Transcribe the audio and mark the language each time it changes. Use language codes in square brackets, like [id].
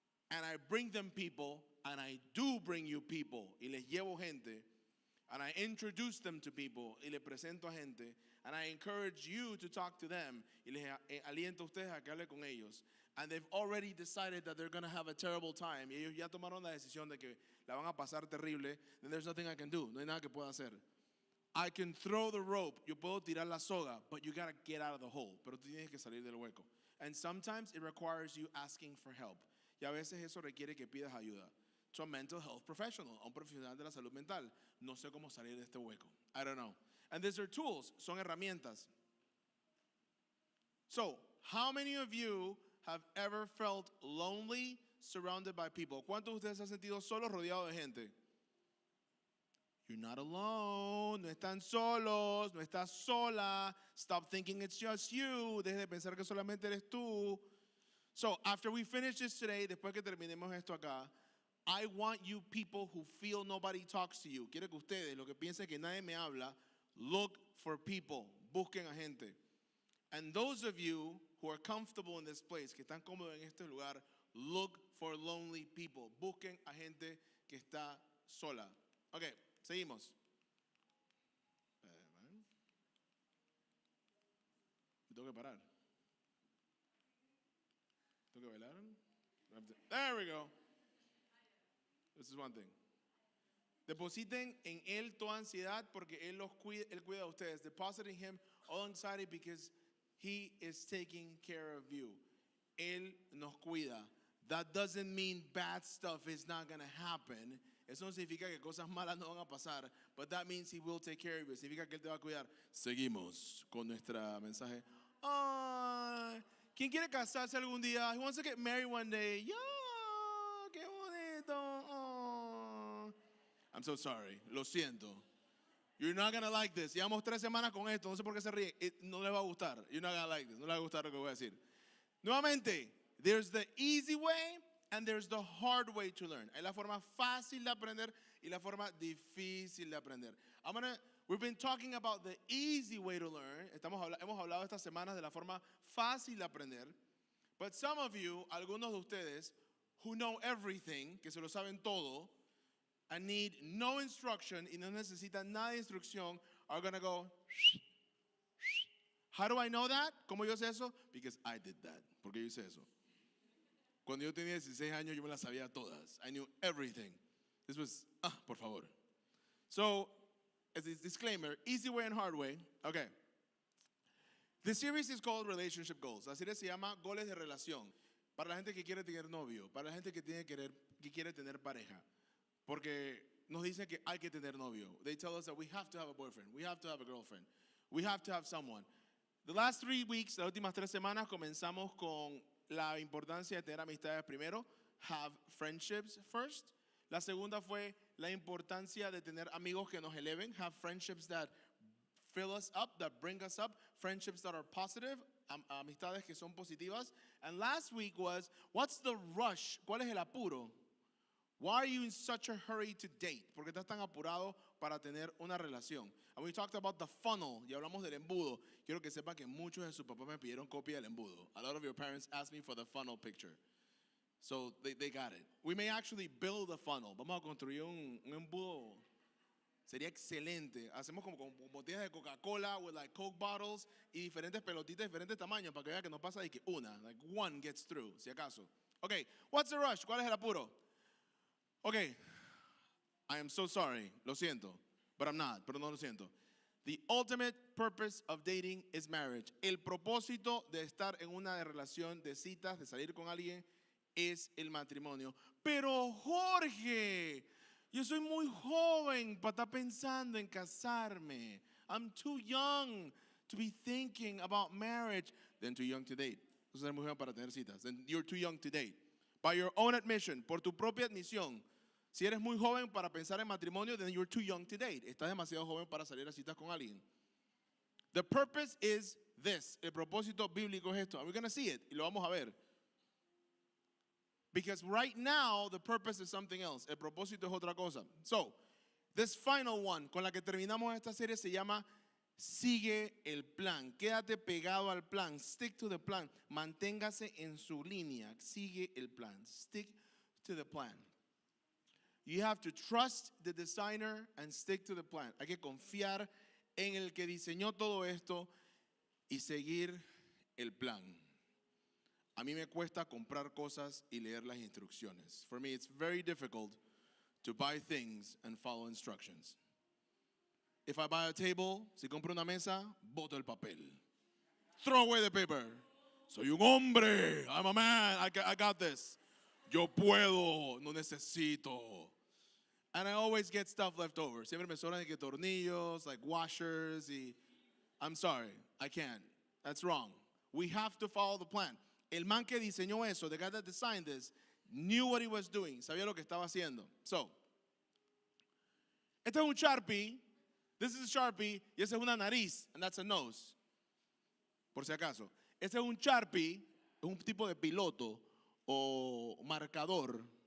[en] and I bring them people, and I do bring you people, [es] y les llevo gente, [en] and I introduce them to people, [es] y les presento a gente, [en] and I encourage you to talk to them, [es] y les aliento a ustedes a que hable con ellos, [en] and they've already decided that they're going to have a terrible time, [es] y ellos ya tomaron la decisión de que la van a pasar terrible, [en] then there's nothing I can do, [es] no hay nada que pueda hacer. [en] I can throw the rope, [es] yo puedo tirar la soga, [en] but you got to get out of the hole, [es] pero tú tienes que salir del hueco. [en] And sometimes it requires you asking for help. [es] Y a veces eso requiere que pidas ayuda. [en] To a mental health professional, [es] a un profesional de la salud mental. No sé cómo salir de este hueco. [en] I don't know. And these are tools, [es] son herramientas. [en] So, how many of you have ever felt lonely surrounded by people? [es] ¿Cuántos de ustedes se han sentido solos rodeados de gente? [en] You're not alone, [es] no están solos, no estás sola. [en] Stop thinking it's just you. [es] Deje de pensar que solamente eres tú. [en] So, after we finish this today, [es] después que terminemos esto acá, [en] I want you people who feel nobody talks to you. [es] Quiero que ustedes, lo que piensen que nadie me habla, [en] look for people. [es] Busquen a gente. [en] And those of you who are comfortable in this place, [es] que están cómodos en este lugar, [en] look for lonely people. [es] Busquen a gente que está sola. [en] Okay, [es] seguimos. Me tengo que parar. ¿Tengo que bailar? [en] There we go. This is one thing. [es] Depositen en él toda ansiedad porque él cuida de ustedes. [en] Deposit in him all anxiety because he is taking care of you. [es] Él nos cuida. [en] That doesn't mean bad stuff is not going to happen. [es] Eso no significa que cosas malas no van a pasar. [en] But that means he will take care of you. [es] Significa que él te va a cuidar. Seguimos con nuestra mensaje. Ay, ¿quién quiere casarse algún día? [en] He wants to get married one day. Yeah, [es] qué bonito. [en] Oh. I'm so sorry. [es] Lo siento. [en] You're not going to like this. [es] Llevamos 3 semanas con esto. No sé por qué se ríe. No le va a gustar. [en] You're not going to like this. [es] No le va a gustar lo que voy a decir. Nuevamente, [en] there's the easy way and there's the hard way to learn. [es] Hay la forma fácil de aprender y la forma difícil de aprender. [en] We've been talking about the easy way to learn. [es] Hemos hablado estas semanas de la forma fácil de aprender. [en] But some of you, [es] algunos de ustedes, [en] who know everything, [es] que se lo saben todo, [en] and need no instruction [es] y no necesitan nada de instrucción, [en] are going to go, how do I know that? [es] ¿Cómo yo sé eso? [en] Because I did that. [es] ¿Por qué yo hice eso? Cuando yo tenía 16 años, yo me las sabía todas. [en] I knew everything. This was, [es] por favor. [en] So, as a disclaimer, easy way and hard way. Okay. The series is called Relationship Goals. [es] La serie se llama Goles de Relación. Para la gente que quiere tener novio, para la gente que quiere tener pareja. Porque nos dicen que hay que tener novio. [en] They tell us that we have to have a boyfriend, we have to have a girlfriend, we have to have someone. The last 3 weeks, [es] las últimas 3 semanas, comenzamos con la importancia de tener amistades primero, [en] have friendships first. [es] La segunda fue la importancia de tener amigos que nos eleven, [en] have friendships that fill us up, that bring us up, friendships that are positive, [es] amistades que son positivas. [en] And last week was, what's the rush? [es] ¿Cuál es el apuro? [en] Why are you in such a hurry to date? [es] ¿Por qué estás tan apurado para tener una relación? And we talked about the funnel, y hablamos del embudo. Quiero que sepan que muchos de sus papás me pidieron copia del embudo. [en] A lot of your parents asked me for the funnel picture. So they got it. We may actually build a funnel. [es] Vamos a construir un embudo. Sería excelente. Hacemos como con botellas de Coca-Cola [en] with like Coke bottles [es] y diferentes pelotitas de diferentes tamaños para que vea que no pasa de que una, [en] like one gets through, [es] si acaso. [en] Okay, what's the rush? [es] ¿Cuál es el apuro? [en] Okay, I am so sorry, [es] lo siento, [en] but I'm not, [es] pero no lo siento. [en] The ultimate purpose of dating is marriage. [es] El propósito de estar en una relación de citas, de salir con alguien, es el matrimonio. Pero Jorge, yo soy muy joven para estar pensando en casarme. [en] I'm too young to be thinking about marriage. Then too young to date. [es] Tú eres muy joven para tener citas. [en] Then you're too young to date. By your own admission, [es] por tu propia admisión, si eres muy joven para pensar en matrimonio, [en] then you're too young to date. [es] Estás demasiado joven para salir a citas con alguien. [en] The purpose is this. [es] El propósito bíblico es esto. [en] And we're going to see it. [es] Y lo vamos a ver. [en] Because right now, the purpose is something else. [es] El propósito es otra cosa. [en] So, this final one, [es] con la que terminamos esta serie, se llama Sigue el plan. Quédate pegado al plan. [en] Stick to the plan. [es] Manténgase en su línea. Sigue el plan. [en] Stick to the plan. You have to trust the designer and stick to the plan. [es] Hay que confiar en el que diseñó todo esto y seguir el plan. A mí me cuesta comprar cosas y leer las instrucciones. [en] For me, it's very difficult to buy things and follow instructions. If I buy a table, [es] si compro una mesa, boto el papel. [en] Throw away the paper. [es] Soy un hombre. [en] I'm a man. I got this. [es] Yo puedo. No necesito. [en] And I always get stuff left over. [es] Siempre me sobran de tornillos, [en] like washers. I'm sorry. I can't. That's wrong. We have to follow the plan. [es] El man que diseñó eso, [en] the guy that designed this, knew what he was doing. [es] Sabía lo que estaba haciendo. So, este es un Sharpie. [en] This is a Sharpie. [es] Y esa es una nariz. [en] And that's a nose. [es] Por si acaso. Este es un Sharpie. Es un tipo de piloto o marcador.